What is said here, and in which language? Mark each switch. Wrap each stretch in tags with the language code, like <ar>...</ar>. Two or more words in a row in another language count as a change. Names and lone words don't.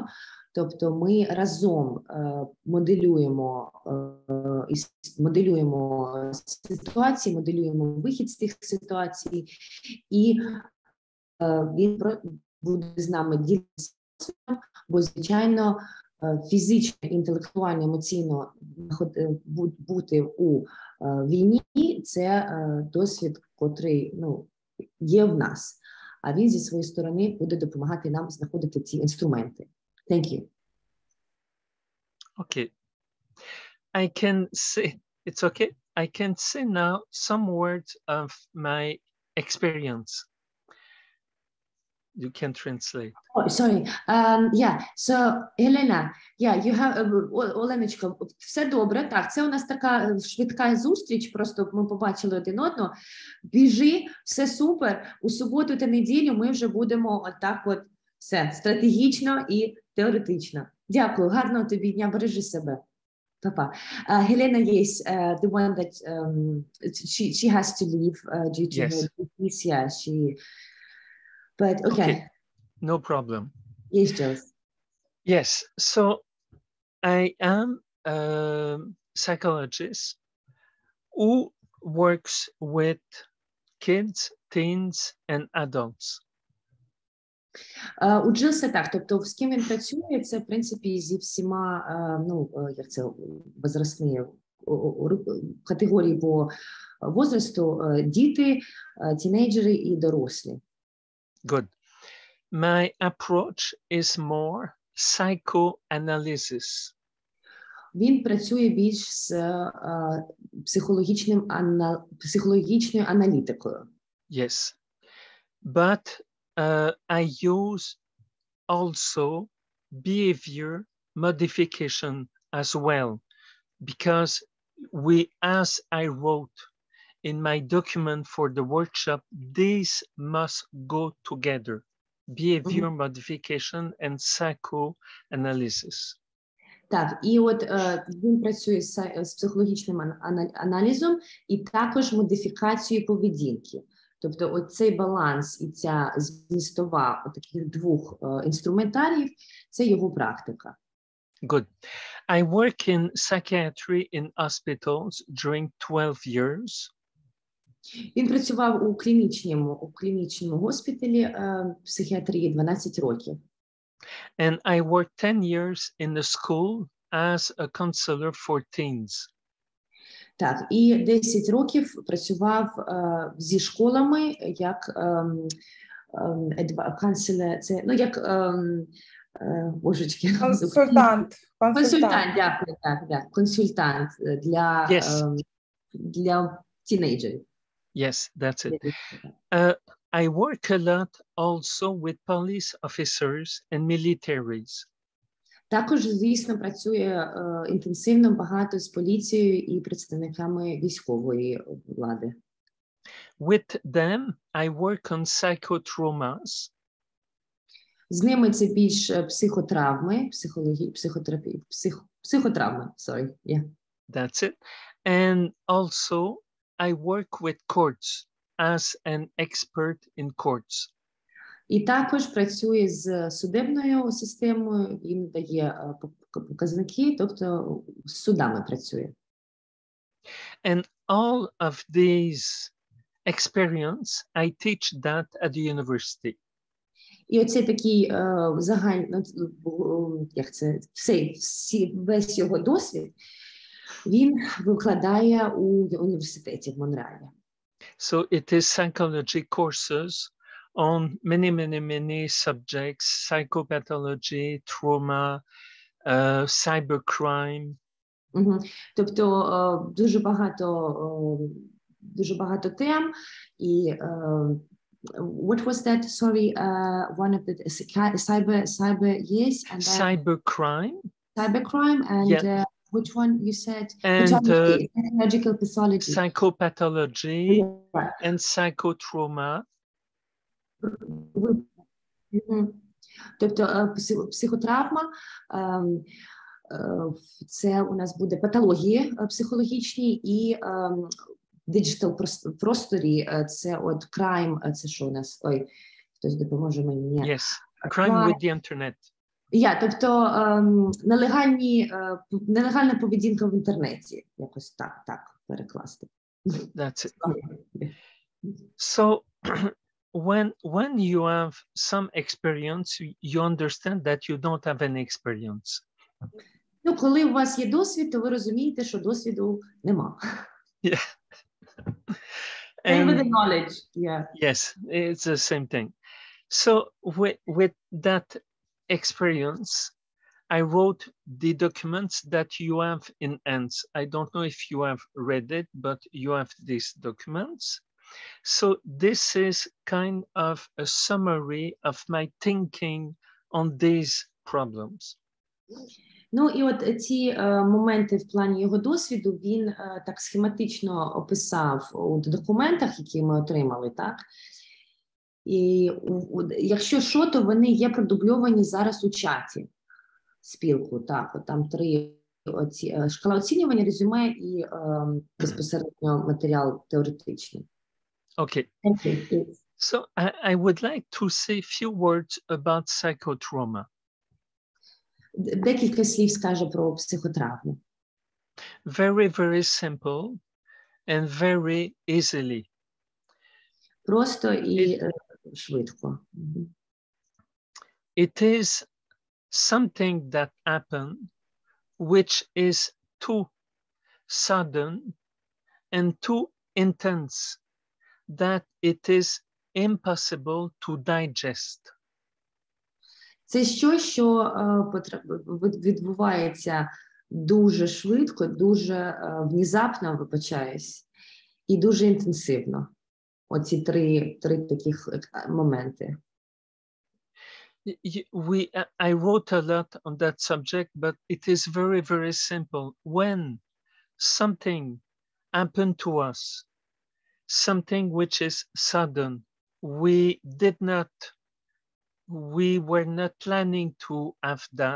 <uk>Тобто ми разом моделюємо ситуації, моделюємо вихід з тих ситуацій, і він буде з нами ділитися, бо, звичайно, фізично, інтелектуально, емоційно бути у війні – це досвід, котрий є в нас. А він зі своєї сторони буде допомагати нам знаходити ці інструменти.</uk> <en>Thank you. Okay. I can say, it's okay. I can say now some words of my experience. You can translate. Oh, sorry. Yeah. So, Helena, yeah, you have,</en> <uk>Оленочко, все добре. Так, це у нас така швидка зустріч, просто ми побачили один одного. Біжи, все супер. У суботу та неділю ми вже будемо отак от все, стратегічно і теоретично. Дякую, гарного тобі дня, бережи себе. Папа.</uk> <en>Helena, yes, the one that she has to leave due to her disease. Yeah, but okay. No problem. Yes, Jules. Yes, so I am a psychologist who works with kids teens and adults.</en> <uk>У Джилса так, тобто з ким він працює, це в принципі зі всіма, як це, возрастні категорії</uk> <ru>по возрасту,</ru> <uk>діти, тінейджери і дорослі.</uk> <en>Good. My approach is more psychoanalysis.</en> <uk>Він працює більш з психологічною аналітикою.</uk> <en>Yes. But I use also behavior modification as well, because as I wrote in my document for the workshop, these must go together, behavior modification and psychoanalysis.</en> <uk>Так, і от він працює з психологічним аналізом і також модифікацією поведінки. Тобто оцей баланс і ця змістова таких двох інструментаріїв – це його практика.</uk> <en>Good. I work in psychiatry in hospitals during 12 years.</en> <uk>Він працював у клінічному госпіталі психіатрії 12 років.</uk> <en>And I worked 10 years in the school as a counselor for teens.</en> <uk>Так, і 10 років працював зі школами як канцелер, це, як божечки. Консультант, дякую, так, консультант для тінейджерів.</uk> <en>Yes, that's it. I work a lot also with police officers and militaries.</en> <uk>Також, звісно, працює інтенсивно багато з поліцією і представниками військової влади.</uk> <en>With them, I work on psychotraumas.</en> <uk>З ними це більш психотравми, психотравми,</uk> <en>sorry, yeah. That's it. And also, I work with courts as an expert in courts.</en> <uk>І також працює з судебною системою, він дає показники, тобто з судами працює.</uk> <en>And all of these experience, I teach that at the university.</en> <uk>І оцей такий загальний, весь його досвід, він викладає у університеті в Монреалі.</uk> <en>So it is psychology courses on many subjects: psychopathology, trauma, cybercrime.</en> <uk>Тобто дуже багато тем.</uk> <en>І what was that? Sorry, one of the cyber, yes, and cybercrime. Cybercrime and yeah. Which one you said? And psychological pathology. Psychopathology and psychotrauma.</en> <uk>Тобто психотравма, це у нас буде патології психологічні, і диджитал просторі, це от crime, це що у нас? Ой, хтось допоможе мені.</uk> <en>Yes, crime with the internet.</en> <uk>Тобто нелегальна поведінка в інтернеті, якось так перекласти.</uk> <en>That's it. So when you have some experience, you understand that you don't have any experience.</en> <uk>Коли у вас є досвід, то ви розумієте, що досвіду нема.</uk> <en>Yeah. And with the knowledge, yeah. Yes, it's the same thing. So with that experience, I wrote the documents that you have in hands. I don't know if you have read it, but you have these documents. So this is kind of a summary of my thinking on these problems.</en> <uk>І от ці моменти в плані його досвіду він так схематично описав у документах, які ми отримали, так? І якщо що, то вони є продубльовані зараз у чаті спілку, так, от там 3 шкала оцінювання, резюме і безпосередньо матеріал теоретичний.</uk> <en>Okay. So I would like to say a few words about psychotrauma.</en> <uk>Декілька слів скаже про психотравму.</uk> <en>Very simple and very easily.</en> <uk>Просто і швидко.</uk> <en>It is something that happened which is too sudden and too intense that it is impossible to digest.</en> <uk>Це щось, що відбувається дуже швидко, дуже внезапно, вибачаюсь, і дуже інтенсивно. Оці три таких моменти.</uk> <en>I wrote a lot on that subject, but it is very, very simple. When something happened to us, something which is sudden, we were not planning to have that.</en>